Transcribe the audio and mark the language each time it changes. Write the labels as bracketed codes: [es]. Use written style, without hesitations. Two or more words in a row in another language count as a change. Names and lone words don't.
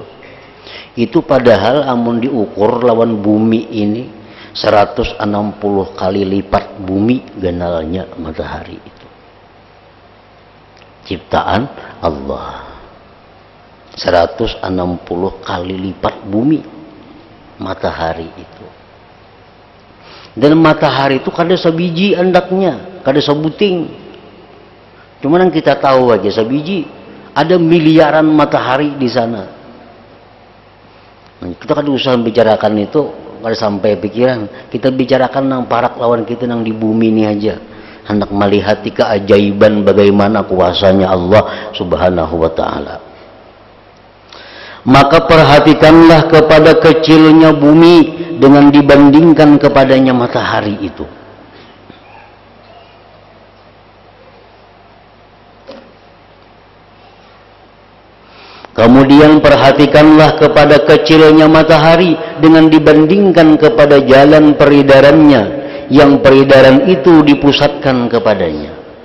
[bjn] Itu padahal amun diukur lawan bumi ini 160 kali lipat bumi genalnya matahari itu. [id] Ciptaan Allah. 160 kali lipat bumi matahari itu. [bjn] Dan matahari itu kada sebiji andaknya, kada sebuting. [id] Cuman yang kita tahu aja sebiji, ada miliaran matahari di sana. [bjn] Kita kada usah bicarakan itu, kada sampai pikiran. Kita bicarakan nang parak lawan kita nang di bumi ini aja. [id] Hendak melihat keajaiban bagaimana kuasanya Allah [ar] سبحانه وتعالى. [id] Maka perhatikanlah kepada kecilnya bumi dengan dibandingkan kepadanya matahari itu. Kemudian perhatikanlah kepada kecilnya matahari dengan dibandingkan kepada jalan peredarannya, yang peredaran itu dipusatkan kepadanya.